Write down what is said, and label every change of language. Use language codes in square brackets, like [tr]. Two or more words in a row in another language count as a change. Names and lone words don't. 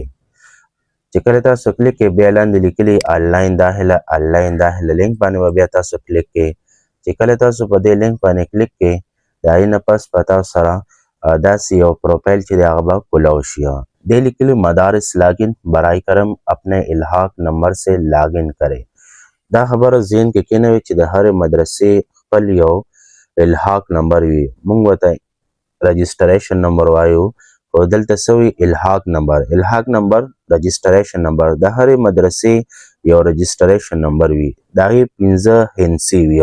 [ps] چې کله تاسو کلیک کړئ بیا لاندې لیکلي آنلاین داخله لینک باندې به بیا تاسو کلیک کړئ. چې کله تاسو په دې لینک باندې کلیک کړئ د هغې نه پس به تاسو سره داسې یو پروفایل چې دی هغه به کولاو شي. دې لیکلي [ur] مدارس لاګین برائے کرم اپنے الحاق نمبر سے لاګین کرے. [ps] دا خبره ذهن کې کېنوي چې د هرې مدرسې خپل یو الحاق نمبر وي. موږ ورته رجسټریشن نمبر وایو خو دلته څه وي الحاق نمبر رجسټریشن نمبر. د هرې مدرسې یو رجسټریشن نمبر وي، د هغې 15 هندسې وي.